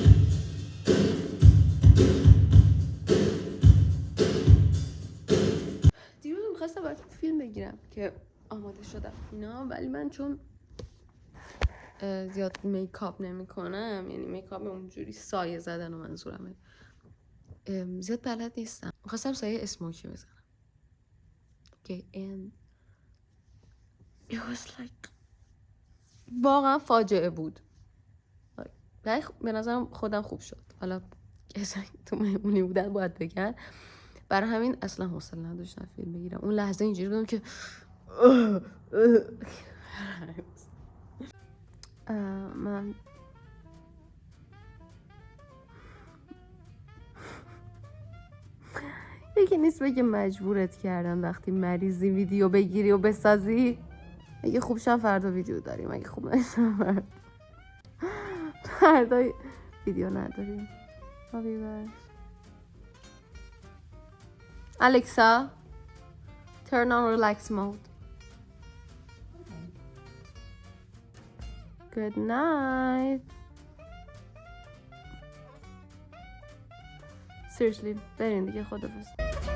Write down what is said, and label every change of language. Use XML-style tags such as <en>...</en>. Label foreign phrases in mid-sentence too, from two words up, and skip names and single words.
<fa>دیروز میخواستم براتون فیلم بگیرم که آماده شدم اینا، ولی من چون زیاد میکاپ نمی کنم، یعنی میکاپ اونجوری سایه زدن و منظورمه، زیاد بلد نیستم. میخواستم سایه اسموکی بزنم که این</fa> <en>it was like</en> <fa>واقعا فاجعه بود. به نظرم خودم خوب شد. حالا کسایی تو مهمونی بودن باید بگن. برای همین اصلا حوصله نداشتم فیلم بگیرم. اون لحظه اینجوری بودم که من یکی نیست بگه مجبورت کردم وقتی مریضی ویدیو بگیری و بسازی. اگه خوب شم فردا ویدیو داریم، اگه خوب نشم فردا ویدیو نداریم.</fa> <en>Alexa, turn on relax mode. Good night. Seriously,</en> <fa>برین دیگه، خدافظ.</fa>